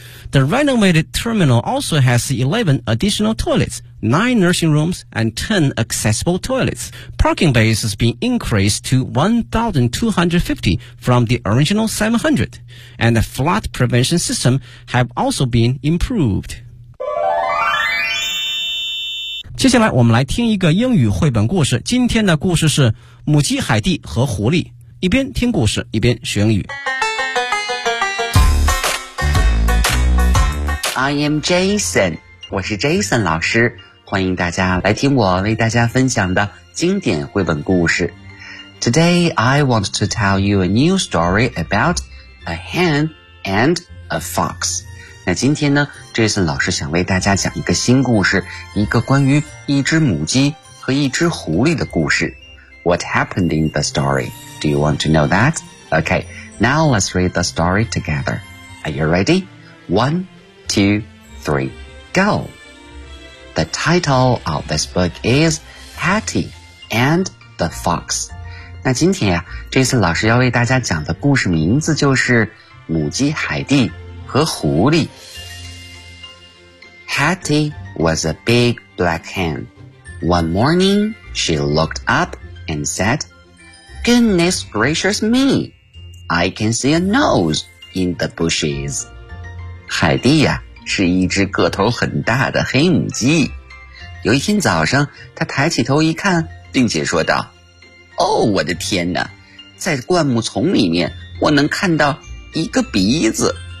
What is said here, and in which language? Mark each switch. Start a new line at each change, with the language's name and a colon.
English: The renovated terminal also has 11 additional toilets. 9 nursing rooms and 10 accessible toilets. Parking base has been increased to 1,250 from the original 700, and the flood prevention system have also been improved.
Chinese: 接下来我们来听一个英语绘本故事。今天的故事是母鸡海蒂和狐狸。一边听故事，一边学英语。
English: I am Jason,
Chinese: 我是 Jason 老师。欢迎大家来听我为大家分享的经典绘本故事。
English: Today, I want to tell you a new story about a hen and a fox.
Chinese: 那今天呢 ,Jason 老师想为大家讲一个新故事，一个关于一只母鸡和一只狐狸的故事。
English: What happened in the story? Do you want to know that? Okay, now let's read the story together. Are you ready? One, two, three, go! The title of this book is Hatty and the Fox.
Chinese: 那今天啊，这次老师要为大家讲的故事名字就是母鸡海蒂和狐狸。
English: Hatty was a big black hen. One morning, she looked up and said, Goodness gracious me, I can see a nose in the bushes.
Chinese: 海蒂啊，是一只个头很大的黑母鸡。有一天早上，他抬起头一看，并且说道，哦，我的天哪，在灌木丛里面，我能看到一个鼻子。